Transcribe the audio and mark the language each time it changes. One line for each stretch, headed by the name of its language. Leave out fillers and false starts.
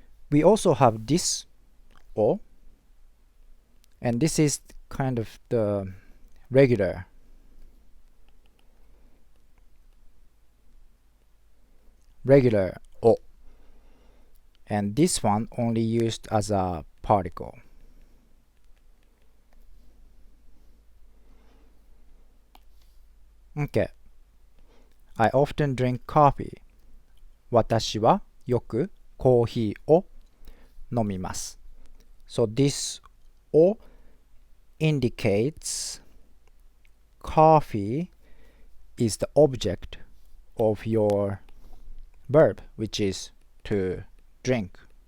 English: We also have this o, and this is kind of the regular o, and this one only used as a particle. Okay, I often drink coffee.
Japanese: 私はよくコーヒーを飲みます。
English: So this を indicates coffee is the object of your verb, which is to drink.